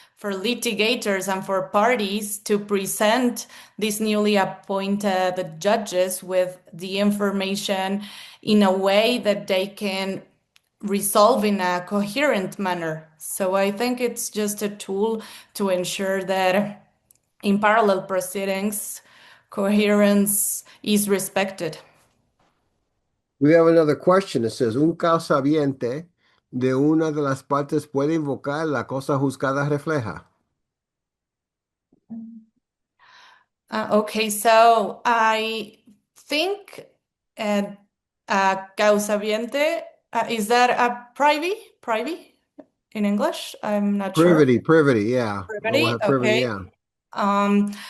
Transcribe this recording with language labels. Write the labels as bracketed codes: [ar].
[en] for litigators and for parties to present these newly appointed judges with the information in a way that they can resolve in a coherent manner. So I think it's just a tool to ensure that in parallel proceedings, coherence is respected. We have another question. It says, [es] un causaviente de una de las partes puede invocar la cosa juzgada refleja. [en] Okay, so I think uh, causa viente, is that a privy? Privy in English? I'm not sure. Privity, yeah. Well, we'll Privity, have privity, okay. yeah.